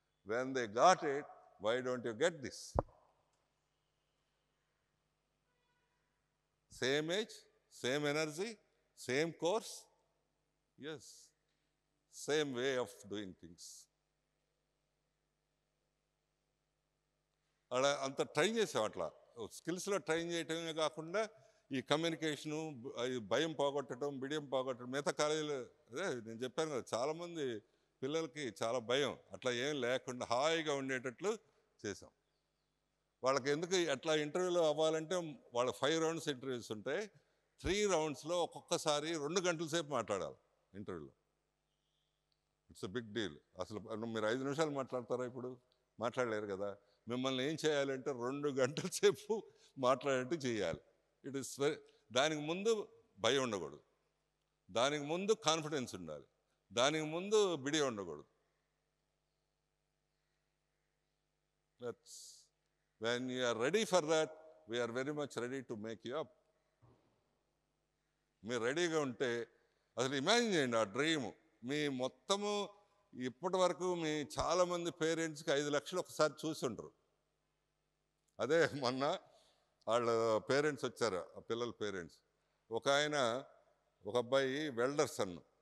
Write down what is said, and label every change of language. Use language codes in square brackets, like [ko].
[en] When they got it, why don't you get this? Same age, same energy, same course, yes, same way of doing things. [te] అలా అంత train చేసాం. అట్లా స్కిల్స్లో train చేయటమే కాకుండా ఈ communication, భయం పోగొట్టడం, బిడియం పోగొట్టడం. మిగతా కాలేజీలో అదే నేను చెప్పాను కదా, చాలామంది పిల్లలకి చాలా భయం, అట్లా ఏం లేకుండా హాయిగా ఉండేటట్లు చేసాం. వాళ్ళకి ఎందుకు అట్లా ఇంటర్వ్యూలో అవ్వాలంటే వాళ్ళ 5 rounds ఇంటర్వ్యూస్ ఉంటాయి. 3 roundsలో ఒక్కొక్కసారి 2 గంటల సేపు మాట్లాడాలి ఇంటర్వ్యూలో. [en] It's a big deal. [te] అసలు మీరు 5 నిమిషాలు మాట్లాడతారా? ఇప్పుడు మాట్లాడలేరు కదా. మిమ్మల్ని ఏం చేయాలంటే 2 గంటల సేపు మాట్లాడేట్టు చేయాలి. ఇట్ ఇస్ దానికి ముందు భయం ఉండకూడదు, దానికి ముందు కాన్ఫిడెన్స్ ఉండాలి, దానికి ముందు బిడి ఉండకూడదు. [en] When you are ready for that, we are very much ready to make you up. [te] మీరు రెడీగా ఉంటే అసలు ఇమాజిన్ చేయండి ఆ డ్రీమ్. మీ మొత్తము ఇప్పటి వరకు మీ చాలామంది పేరెంట్స్కి 5 లక్షలు ఒకసారి చూసి ఉంటారు. అదే మొన్న వాళ్ళ పేరెంట్స్ వచ్చారు, ఆ పిల్లల పేరెంట్స్. ఒక అబ్బాయి వెల్డర్ సన్,